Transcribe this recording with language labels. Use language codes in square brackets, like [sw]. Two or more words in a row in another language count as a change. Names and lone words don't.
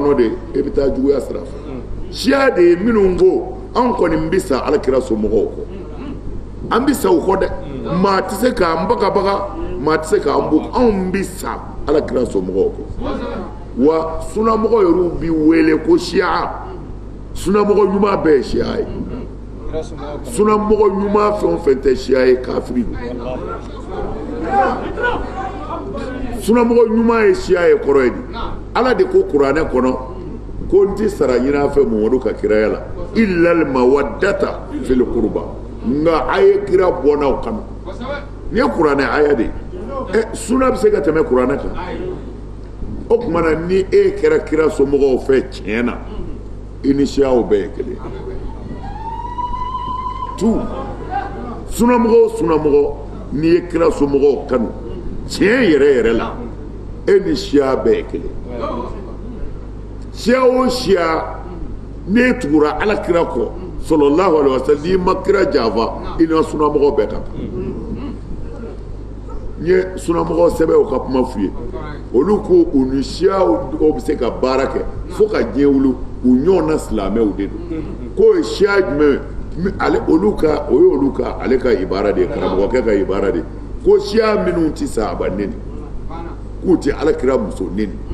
[bm] kɔnɔ de e bɛ taa juguya sira fɛ siya de ye minnu ko anw kɔni bɛ sa alakira somɔgɔw kɔ an bɛ sa u kɔ dɛ maa tɛ se k'an bagabaga maa tɛ se k'an bɔ anw bɛ sa alakira somɔgɔw kɔ wa sunamɔgɔ yɛrɛw bɛ wele ko siya sunamɔgɔ ɲuman bɛɛ ye siya ye sunamɔgɔ ɲuman fɛn o fɛn tɛ siya ye kafiri don sunamɔgɔ ɲuman ye siya ye kɔrɔ ye di ala de ko kuranɛ kɔnɔ ko n tɛ sara ɲini a fɛ Mamadu ka kiraya la [ar] إلا المودة في القربى [bm] nka a ye kira bɔ n'aw kanu nin ye kuranɛ aya de ye suna bɛ se ka tɛmɛ kuranɛ kan o tuma na ni e kɛra kira somɔgɔw fɛ tiɲɛ na i ni siyaw bɛɛ ye kelen tu sunamɔgɔ o sunamɔgɔ n'i ye kira somɔgɔw kanu tiɲɛ yɛrɛ yɛrɛ la e ni siya bɛɛ ye kelen siya o siya ne tugura alakira kɔ [ar] صلى الله عليه وسلم [bm] n'i ma kira janfa i ni sunamɔgɔ bɛɛ kan n ye sunamɔgɔ sɛbɛnw ka kuma f'u ye olu ko u ni siyaw dɔw bɛ se ka baara kɛ fo ka diɲɛ wuli u ɲɔgɔn na silamɛw de don k'o ye siya jumɛn ale olu ka o ye olu ka ale ka ibara de ye karamɔgɔkɛ ka ibara de ye ko siya minnu tɛ sahaba neni k'u tɛ alakira muso neni